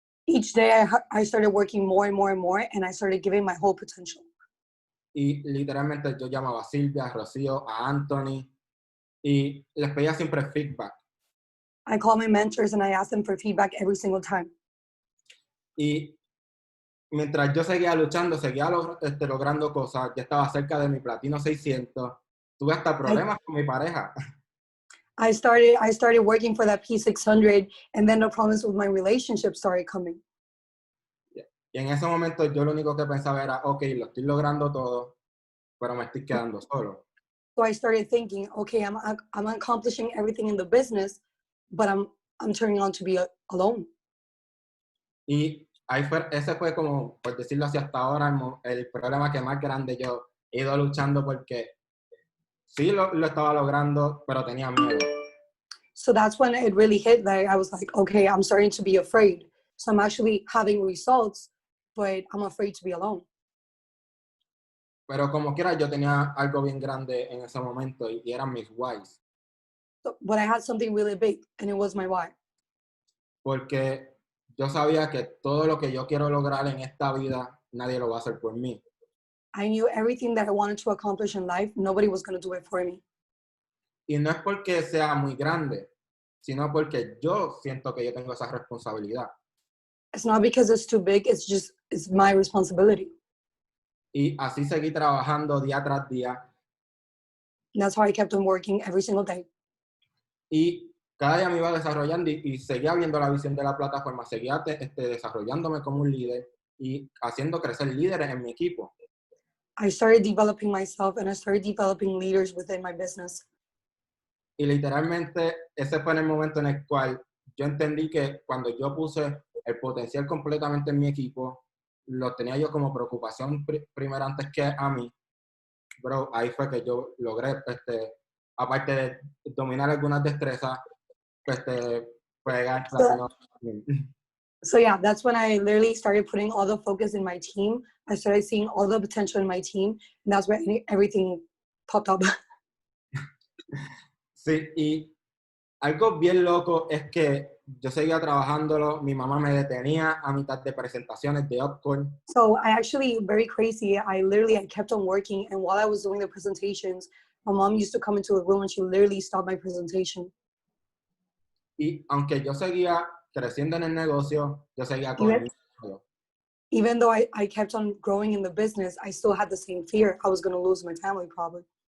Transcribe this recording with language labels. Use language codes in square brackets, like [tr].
[en] Each day I started working more and more and more, and I started giving my whole potential. [es] Y literalmente yo llamaba a Sylvia, a Rocío, a Anthony, y les pedía siempre feedback. [en] I call my mentors and I ask them for feedback every single time. [es] Y mientras yo seguía luchando, seguía logrando cosas, ya estaba cerca de mi platino 600, tuve hasta problemas con mi pareja. [en] I started working for that P600, and then the problems with my relationship started coming. [es] Y en ese momento yo lo único que pensaba era, ok, lo estoy logrando todo, pero me estoy quedando solo. [en] So I started thinking, okay, I'm accomplishing everything in the business, but I'm turning on to be alone. [es] Y ahí ese fue como, por decirlo así, hasta ahora el problema que más grande yo he ido luchando porque sí lo estaba logrando, pero tenía miedo. [en] So that's when it really hit that I was like, okay, I'm starting to be afraid. So I'm actually having results, but I'm afraid to be alone. [es] Pero como quiera, yo tenía algo bien grande en ese momento y eran mis whys. [en] So, but I had something really big, and it was my why. [es] Porque yo sabía que todo lo que yo quiero lograr en esta vida, nadie lo va a hacer por mí. [en] I knew everything that I wanted to accomplish in life, nobody was going to do it for me. [es] Y no es porque sea muy grande, sino porque yo siento que yo tengo esa responsabilidad. [en] It's not because it's too big, it's my responsibility. [es] Y así seguí trabajando día tras día. [en] And that's how I kept on working every single day. [es] Y cada día me iba desarrollando y seguía viendo la visión de la plataforma, seguía desarrollándome como un líder y haciendo crecer líderes en mi equipo. [en] I started developing myself and I started developing leaders within my business. [es] Y literalmente ese fue en el momento en el cual yo entendí que cuando yo puse el potencial completamente en mi equipo, lo tenía yo como preocupación primero antes que a mí. Bro, ahí fue que yo logré, aparte de dominar algunas destrezas, pegar rápido. [en] So yeah, that's when I literally started putting all the focus in my team. I started seeing all the potential in my team, and that's where everything popped up. [es] Sí, y algo bien loco es que yo seguía trabajándolo, mi mamá me detenía a mitad de presentaciones de Upcall. [en] So I actually, very crazy, I kept on working, and while I was doing the presentations, my mom used to come into the room and she literally stopped my presentation. [es] Y aunque yo seguía creciendo en el negocio, yo seguía con el mismo miedo. [en] Even though I kept on growing in the business, I still had the same fear. I was going to lose my family probably.